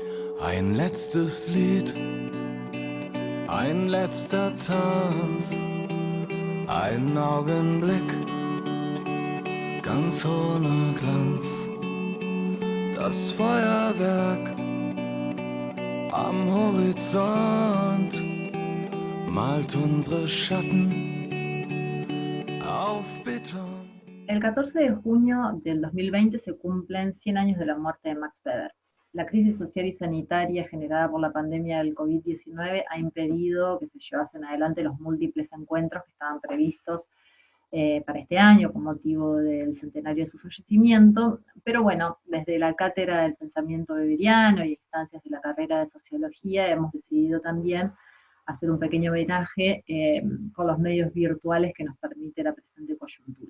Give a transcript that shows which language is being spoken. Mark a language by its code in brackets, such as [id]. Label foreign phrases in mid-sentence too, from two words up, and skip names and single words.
[de] Ein letztes Lied, ein letzter Tanz, ein Augenblick, ganz ohne Glanz. Das Feuerwerk am Horizont malt unsere Schatten auf Beton. [es] El 14 de junio del 2020 se cumplen 100 años de la muerte de Max Weber. La crisis social y sanitaria generada por la pandemia del COVID-19 ha impedido que se llevasen adelante los múltiples encuentros que estaban previstos para este año con motivo del centenario de su fallecimiento, pero bueno, desde la cátedra del pensamiento weberiano y instancias de la carrera de sociología hemos decidido también hacer un pequeño homenaje con los medios virtuales que nos permite la presente coyuntura.